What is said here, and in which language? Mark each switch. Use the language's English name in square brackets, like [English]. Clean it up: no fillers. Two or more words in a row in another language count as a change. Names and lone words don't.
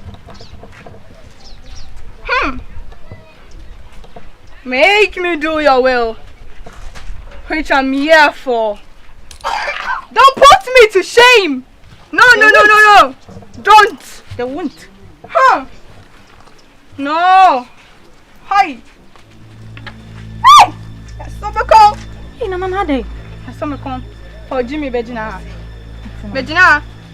[English] Make me do your will, which I'm here for. Don't put me to shame. No. Don't. They won't. No. Hi. Hey! Asomeko. Hey, Nana Nade. Asomeko. For Jimmy Bejina. Bejina.